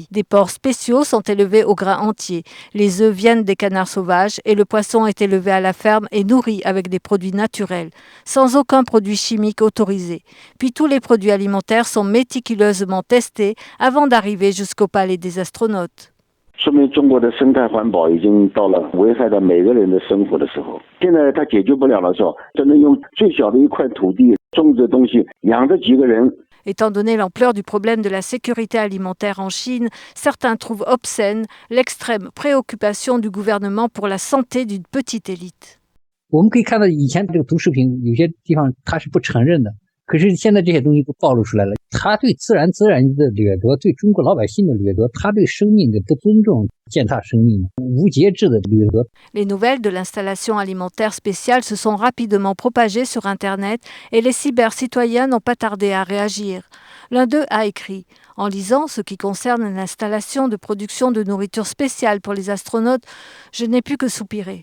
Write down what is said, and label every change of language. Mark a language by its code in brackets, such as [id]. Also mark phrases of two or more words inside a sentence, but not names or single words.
[fr] Des porcs spéciaux sont élevés au grain entier. Les œufs viennent des canards sauvages et le poisson est élevé à la ferme et nourri avec des produits naturels, sans aucun produit chimique autorisé. Puis tous les produits alimentaires sont méticuleusement testés avant d'arriver jusqu'au palais des astronautes. [zh] 说明中国的生态环保已经到了危害到每个人的生活的时候。现在它解决不了的时候，只能用最小的一块土地种着东西，养着几个人。 [fr] Étant donné l'ampleur du problème de la sécurité alimentaire en Chine, certains trouvent obscène l'extrême préoccupation du gouvernement pour la santé d'une petite élite. [zh] 我们可以看到以前这个毒食品有些地方它是不承认的，可是现在这些东西都暴露出来了。他对自然的掠夺，对中国老百姓的掠夺，他对生命的不尊重，践踏生命，无节制的掠夺。 [fr] Les nouvelles de l'installation alimentaire spéciale se sont rapidement propagées sur Internet et les cybercitoyens n'ont pas tardé à réagir. L'un d'eux a écrit « En lisant ce qui concerne l'installation de production de nourriture spéciale pour les astronautes, je n'ai pu que soupirer.